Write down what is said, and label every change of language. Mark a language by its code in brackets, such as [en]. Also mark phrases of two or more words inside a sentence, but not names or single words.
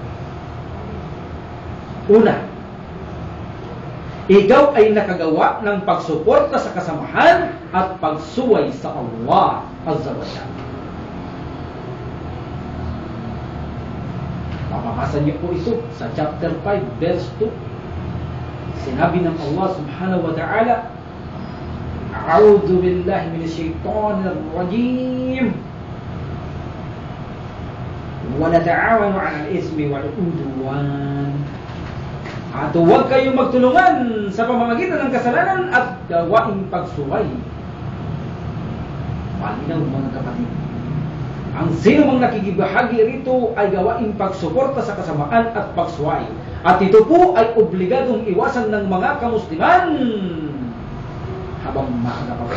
[tl] Una, ikaw ay nakagawa ng pagsuporta sa kasamahan at pagsuway sa Allah [ar] عز وجل. [tl] Mababasa niyo po ito sa chapter 5 verse 2. Sinabi ng Allah [ar] سبحانه وتعالى, أعوذ بالله من الشيطان الرجيم. ولا تعاونوا على الإثم والعدوان. [tl] At huwag kayong magtulungan sa pamamagitan ng kasalanan at gawaing pagsuway. Malinaw mga kapatid. Ang sino mang nakikibahagi rito ay gawaing pagsuporta sa kasamaan at pagsuway. At ito po ay obligadong iwasan ng mga kamusliman habang maaga pa.